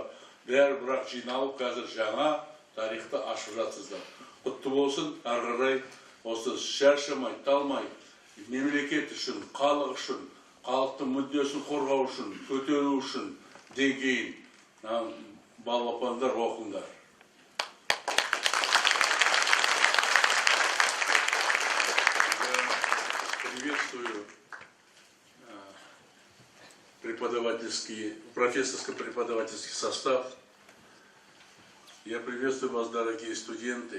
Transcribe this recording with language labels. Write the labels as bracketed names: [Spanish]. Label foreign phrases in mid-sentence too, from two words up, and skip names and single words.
[Kazakh] Бәрі бірақ жиналып қазір жаңа тарихты ашып жатсыздар. Құтты болсын, әрі қарай осы шаршамай, талмай, мемлекет үшін, халық үшін, халықтың мүддесін қорғау үшін, көтеру үшін деңгейін балапандар оқыңдар. [Russian] Приветствую профессорско-преподавательский состав. Я приветствую вас, дорогие студенты.